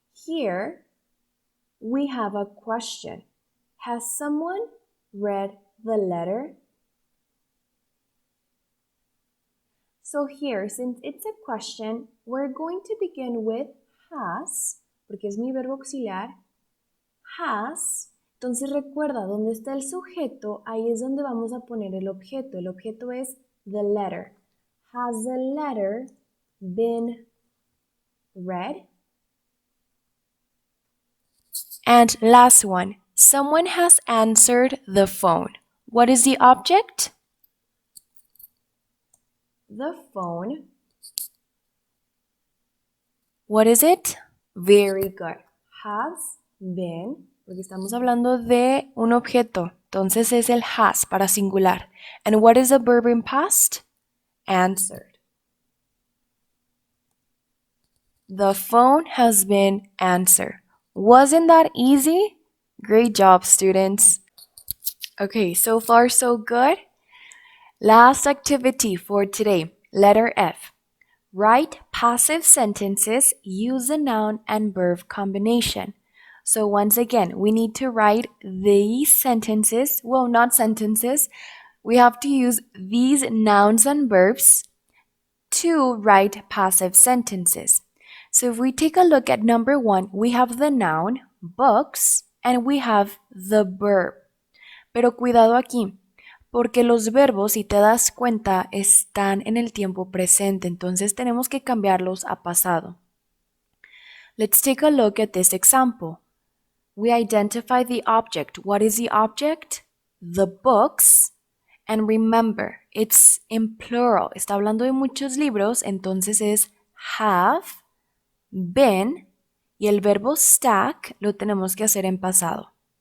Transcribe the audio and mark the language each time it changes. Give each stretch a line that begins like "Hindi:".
English: Here we have a question. Has someone read the letter? So here, since it's a question, we're going to begin with has,
Spanish: porque es mi verbo auxiliar.
English: Has.
Spanish: Entonces recuerda, donde está el sujeto, ahí es donde vamos a poner el objeto. El objeto es the letter.
English: Has the letter been read? And last one, someone has answered the phone. What is the object? The phone. What is it? Very good.
Spanish: Has been, porque estamos hablando de un objeto. Entonces es el has para singular.
English: And what is the verb in past? Answered. The phone has been answered. Wasn't that easy? Great job, students. Okay, so far so good. Last activity for today, letter F. Write passive sentences, use the noun and verb combination. So once again, we need to write these sentences, well, not sentences, we have to use these nouns and verbs to write passive sentences. So if we take a look at number 1, we have the noun, books, and we have the verb.
Spanish: Pero cuidado aquí, porque los verbos, si te das cuenta, están en el tiempo presente, entonces tenemos que cambiarlos a pasado.
English: Let's take a look at this example. We identify the object. What is the object? The books. And remember, it's in plural.
Spanish: Está hablando de muchos libros, entonces es have, been, y el verbo stack lo tenemos que hacer en pasado.